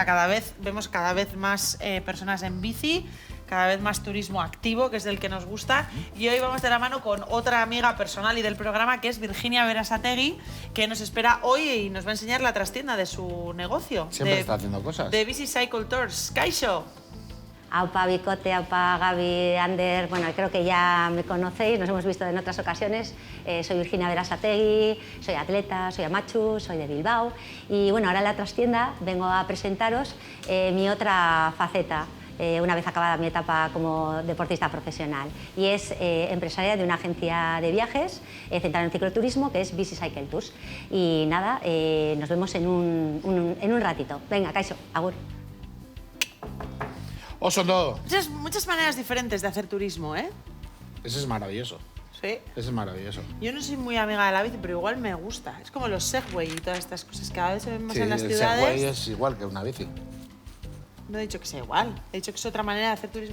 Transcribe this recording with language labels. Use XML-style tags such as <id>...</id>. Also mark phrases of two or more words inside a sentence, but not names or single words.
<es>Vemos cada vez más personas en bici, cada vez más turismo activo, que es del que nos gusta. Y hoy vamos de la mano con otra amiga personal y del programa, que es Virginia Berasategui, que nos espera hoy y nos va a enseñar la trastienda de su negocio. Siempre está haciendo cosas. De Bici Cycle Tours.</es> <eu>Kaixo. Aupa Bicote, aupa Gaby, Ander, bueno,</eu> <es>creo que ya me conocéis, nos hemos visto en otras ocasiones. Soy Virginia Berasategui, soy atleta, soy amachu, soy de Bilbao y bueno, ahora en la trastienda vengo a presentaros mi otra faceta. Una vez acabada mi etapa como deportista profesional y es empresaria de una agencia de viajes centrada en cicloturismo que es Bici Cycle Tours. Y nada, nos vemos en un ratito. Venga,</es> <eu>Kaixo, agur.</eu> <es>Oso todo. Muchas maneras diferentes de hacer turismo, ¿eh? Ese es maravilloso. Sí. Ese es maravilloso. Yo no soy muy amiga de la bici, pero igual me gusta. Es como los Segway y todas estas cosas que a veces se ven más Sí, en las el ciudades. Segway es igual que una bici. No he dicho que sea igual. He dicho que es otra manera de hacer turismo.</es>